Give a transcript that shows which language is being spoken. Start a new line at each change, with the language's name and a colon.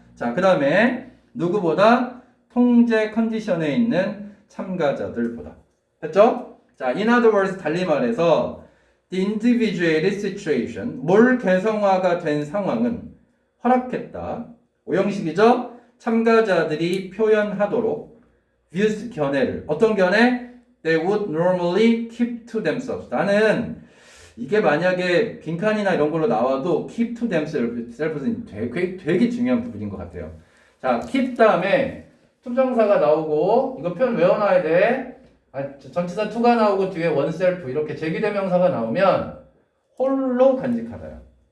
Korean: 자, 그 다음에 누구보다 통제 컨디션에 있는 참가자들보다. 됐죠? 자,
English: in other words,
Korean: 달리 말해서
English: the individuated situation,
Korean: 뭘 개성화가 된 상황은 허락했다. 오형식이죠? 참가자들이 표현하도록 views, 견해를. 어떤 견해?
English: They would normally keep to themselves.
Korean: 나는 이게 만약에 빈칸이나 이런 걸로 나와도
English: keep to themselves
Korean: 는 되게 중요한 부분인 것 같아요. 자, keep 다음에 투정사가 나오고 이거 표현 외워놔야 돼. 전치사 to가 나오고 뒤에 oneself 이렇게 제기대명사가 나오면 홀로 간직하다요.